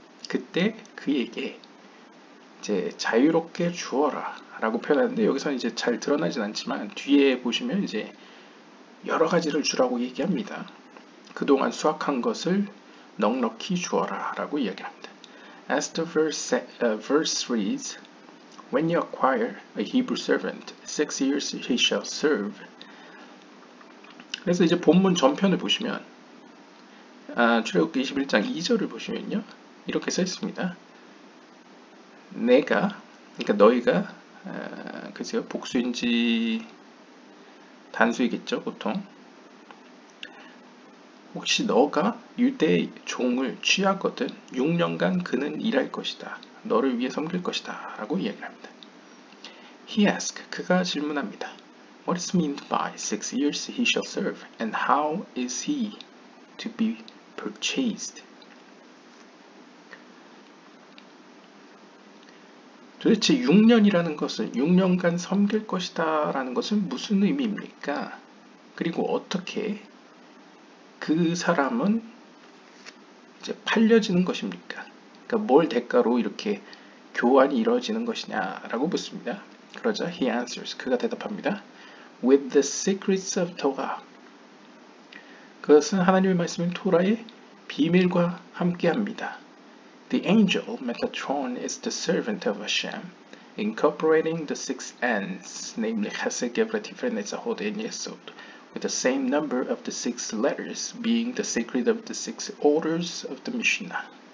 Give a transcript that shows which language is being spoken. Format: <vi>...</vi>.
<ko>그때 그에게 이제 자유롭게 주어라 라고 표현하는데, 여기서는 이제 잘 드러나진 않지만 뒤에 보시면 이제 여러 가지를 주라고 얘기합니다. 그동안 수확한 것을 넉넉히 주어라 라고 이야기합니다.</ko> <en>As the verse reads, When you acquire a Hebrew servant, 6 years he shall serve.</en> <ko>그래서 이제 본문 전편을 보시면 출애굽기 21장 2절을 보시면요. 이렇게 써 있습니다. 그러니까 너희가, 글쎄요, 복수인지 단수이겠죠, 보통. 혹시 너가 유대 종을 취하거든 6년간 그는 일할 것이다. 너를 위해 섬길 것이다. 라고 이야기합니다.</ko> <en>He asked,</en> <ko>그가 질문합니다.</ko> <en>What is meant by 6 years he shall serve, and how is he to be purchased?</en> <ko>도대체 6년이라는 것은 6년간 섬길 것이다 라는 것은 무슨 의미입니까? 그리고 어떻게 그 사람은 이제 팔려지는 것입니까? 그러니까 뭘 대가로 이렇게 교환이 이루어지는 것이냐라고 묻습니다. 그러자</ko> <en>he answers,</en> <ko>그가 대답합니다.</ko> <en>With the secrets of Torah.</en> <ko>그것은 하나님의 말씀인 토라의 비밀과 함께합니다.</ko> <en>The angel Metatron is the servant of Hashem, incorporating the 6 ends, namely Chesed, Gevurah, Tiferet, Netzachot, and Yesod, with the same number of the 6 letters, being the secret of the 6 orders of the Mishnah.</en>